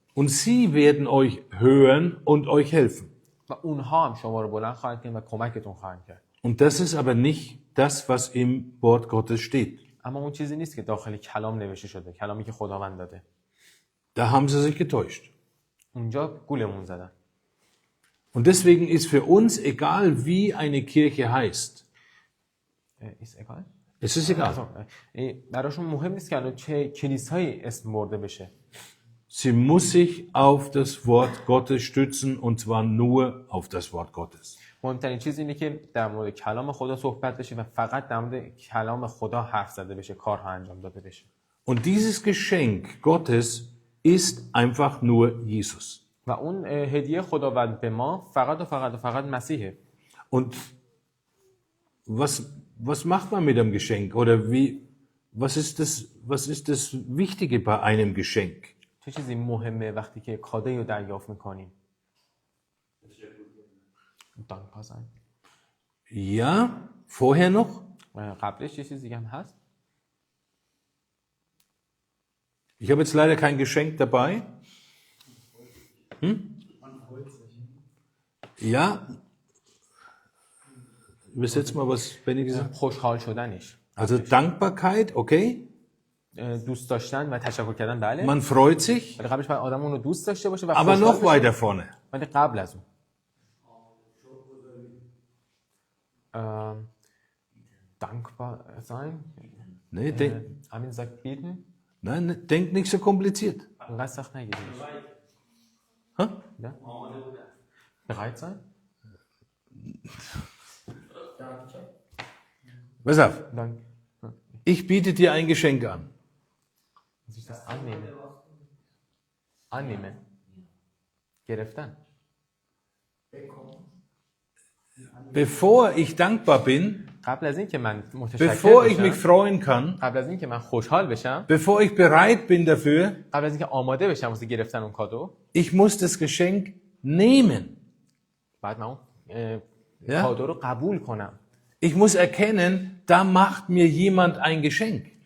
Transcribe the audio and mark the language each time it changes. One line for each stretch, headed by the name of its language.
German: Und sie werden euch hören und euch helfen.
Persian: و اونها هم شما رو بلند خواهند کرد و کمکتون خواهند کرد.
German: Und das ist aber nicht das, was im Wort Gottes steht.
Persian: اما اون چیزی نیست که داخل کلام نوشته شده، کلامی که خداوند داده.
German: Da haben sie sich getäuscht.
Persian: اونجا گولمون زدن.
German: Und deswegen ist für uns egal, wie eine Kirche heißt. Es ist egal.
Persian: براشون مهم نیست که الان چه کلیسایی اسم برده بشه.
German: Sie muss sich auf das Wort Gottes stützen und zwar nur auf das Wort Gottes.
Persian: مهمترین چیز اینه که در مورد کلام خدا صحبت بشه و فقط در مورد کلام خدا حرف زده بشه، کارها انجام داده بشه.
German: Und dieses Geschenk Gottes ist einfach nur Jesus.
Persian: و اون هدیه خداوند به ما فقط مسیحه.
German: Und was macht man mit einem Geschenk oder was ist das Wichtige bei einem Geschenk?
Persian: چه چیزی مهمه وقتی که کادویی رو دریافت می‌کنیم؟
German: Dankbar sein. Ja, vorher noch?
Persian: قبلش یه چیز دیگه هم هست.
German: Ich habe jetzt leider kein Geschenk dabei. Ja. Übersetz mal, was Benny gesagt hat.
Persian: خوشحال شدنش.
German: Also Dankbarkeit, okay.
Persian: دوست داشتن و تشکر کردن بله.
German: Man freut sich.
Persian: ولی قبلش باید آدم اون رو دوست داشته باشه و
German: Aber
Persian: خوشحال
German: noch
Persian: بشه.
German: weiter vorne.
Persian: ولی قبل از اون.
German: Dankbar sein. Nee, Amin sagt beten. nein, denk nicht so kompliziert.
Persian: انقدر سخت نگیرید. Ha?
German: Ja? Bereit sein? Pass auf. Dann Ich biete dir ein Geschenk an. muss ich das annehmen. Annehmen.
Persian: گرفتن.
German: bevor ich dankbar bin,
Persian: قبل از اینکه من متشکر
German: bevor ich mich
Persian: بشم،
German: freuen kann,
Persian: قبل از اینکه من خوشحال بشم،
German: bevor ich bereit bin dafür,
Persian: قبل از اینکه آماده بشم واسه گرفتن اون کادو،
German: ich muss das Geschenk nehmen.
Persian: بعد من اون
German: Ja.
Persian: کادو رو قبول کنم.
German: Ich muss erkennen, da macht mir jemand ein Geschenk.